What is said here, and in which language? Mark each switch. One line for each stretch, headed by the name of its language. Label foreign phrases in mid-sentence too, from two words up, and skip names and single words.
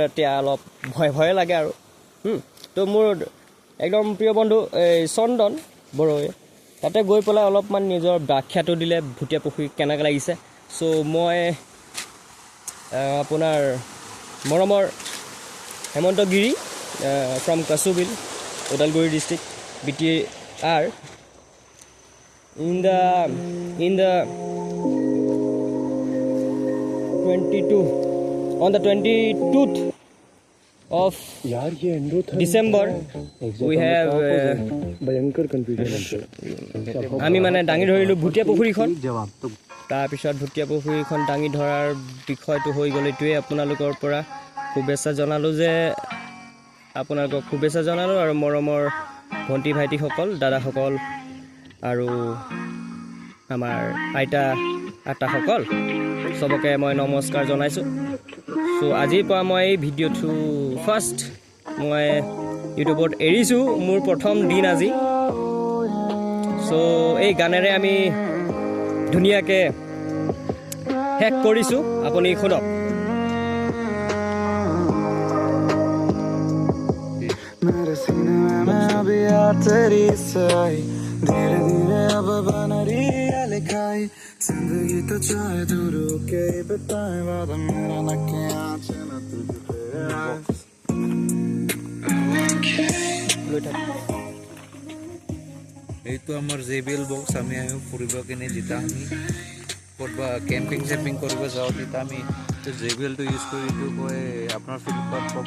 Assamese: এতিয়া অলপ ভয় লাগে আৰু তো মোৰ একদম প্ৰিয় বন্ধু এই চন্দন বড়োৱে তাতে গৈ পেলাই অলপমান নিজৰ ব্যাখ্যাটো দিলে ভুটীয়া পুখুৰী কেনেকৈ লাগিছে চ' মই আপোনাৰ মৰমৰ হেমন্ত গিৰি ফ্ৰম কচুবিল ওদালগুৰি
English: district BTR in the 22nd of December we have
Assamese: আমি মানে দাঙি ধৰিলোঁ ভুটীয়া পুখুৰীখন তাৰপিছত ভুটীয়া পুখুৰীখন দাঙি ধৰাৰ বিষয়টো হৈ গ'ল এইটোৱে আপোনালোকৰ পৰা শুভেচ্ছা জনালোঁ আৰু মৰমৰ ভণ্টি ভাইটিসকল দাদাসকল আৰু আমাৰ আইতাসকল চবকে মই নমস্কাৰ জনাইছোঁ চ' আজিৰ পৰা মই এই ভিডিঅ'টো ফাৰ্ষ্ট মই ইউটিউবত এৰিছোঁ মোৰ প্ৰথম দিন আজি। চ' এই গানেৰে আমি ধুনীয়াকৈ শেষ কৰিছোঁ, আপুনি শুনক।
Hindi: मेरे सीने में अभी यार तेरी सही धीरे धीरे अब बन रही है लिखाई जिंदगी तो चाहे तू रुके बताए वादा मेरा न के आँच न तुझ पे
Assamese: এইটো আমাৰ JBL বক্স। আমি আহোঁ ফুৰিব কিনে যেতিয়া আমি ক'ৰবাত কেম্পিং চেম্পিং কৰিব যাওঁ তেতিয়া আমি JBLটো ইউজ কৰি এইটো কয় আপোনাৰ ফ্লিপকাৰ্ট পাব।